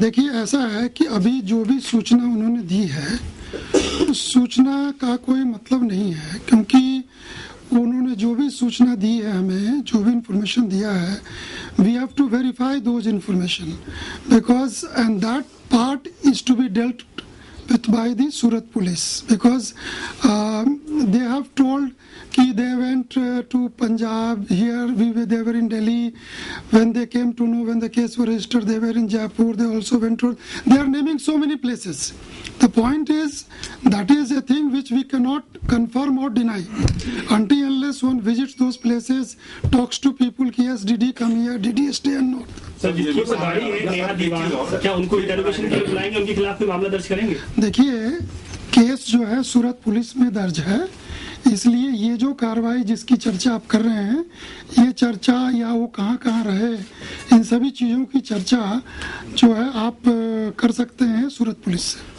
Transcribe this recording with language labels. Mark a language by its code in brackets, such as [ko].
[hi] देखिए, ऐसा है कि अभी जो भी सूचना उन्होंने दी है उस सूचना का कोई मतलब नहीं है, क्योंकि उन्होंने जो भी सूचना दी है, हमें जो भी इंफॉर्मेशन दिया है, [en] We have to verify those information because and that part is to be dealt with by the Surat police, because they have told कि they went to Punjab, here they were in Delhi, when they came to know when the case was registered they were in Jaipur, they also went to, they are naming so many places. The point is that is a thing which we cannot confirm or deny until unless one visits those places, talks to people कि yes did he come here, did he stay or not. [hi] Sir, जिसकी गाड़ी है नेहा दीवान, क्या उनको interrogation के लिए बुलाएंगे, उनके खिलाफ कोई मामला दर्ज करेंगे? देखिए, केस जो है सूरत पुलिस में दर्ज है, इसलिए ये जो कार्रवाई जिसकी चर्चा आप कर रहे हैं, ये चर्चा या वो कहाँ कहाँ रहे, इन सभी चीज़ों की चर्चा जो है आप कर सकते हैं सूरत पुलिस से।